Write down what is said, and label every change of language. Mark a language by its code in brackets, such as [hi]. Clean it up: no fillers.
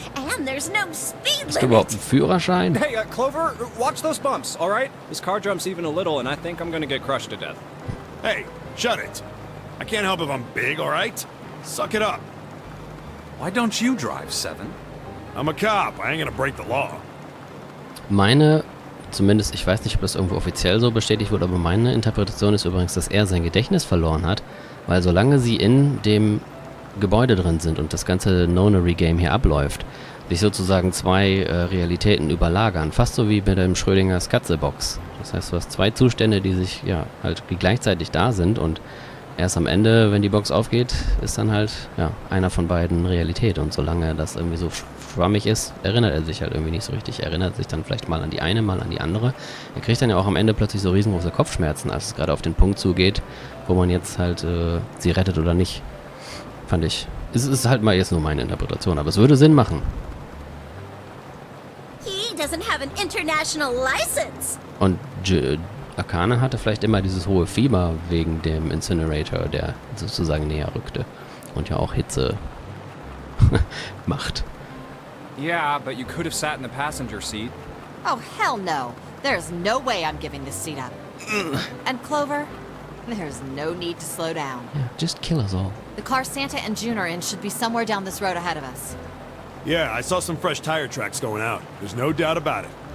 [en] And there's no speed [de] Hast du überhaupt [en] limit. [de] einen Führerschein? [en] Hey, Clover, watch those bumps, all right? This car jumps even a little, and I think I'm gonna get crushed to death. Hey, shut it. I can't help if I'm big, all right? Suck it up. Why don't you drive, Seven? I'm a cop. I ain't gonna break the law. [de] Meine, zumindest, ich weiß nicht, ob das irgendwo offiziell so bestätigt wurde, aber meine Interpretation ist übrigens, dass er sein Gedächtnis verloren hat, weil solange sie in dem Gebäude drin sind und das ganze Nonary-Game hier abläuft, sich sozusagen zwei Realitäten überlagern, fast so wie bei dem Schrödingers Katze-Box. Das heißt, du hast zwei Zustände, die sich, ja, halt die gleichzeitig da sind und erst am Ende, wenn die Box aufgeht, ist dann halt, ja, einer von beiden Realität. Und solange das irgendwie so schwammig ist, erinnert er sich halt irgendwie nicht so richtig. Er erinnert sich dann vielleicht mal an die eine, mal an die andere. Er kriegt dann ja auch am Ende plötzlich so riesengroße Kopfschmerzen, als es gerade auf den Punkt zugeht, wo man jetzt halt sie rettet oder nicht. Fand ich. Es ist halt mal jetzt nur meine Interpretation, aber es würde Sinn machen. [en] He doesn't have an international license. [de] Und Akane hatte vielleicht immer dieses hohe Fieber wegen dem Incinerator, der sozusagen näher rückte und ja auch Hitze macht. [en] Yeah, but you could have sat in the passenger seat. Oh, hell no. There's no way I'm giving this seat up. And Clover, there's no need to slow down. Yeah, just kill us all. The car Santa and June are in should be somewhere down this road ahead of us. Yeah, I saw some fresh tire tracks going out. There's no doubt about it.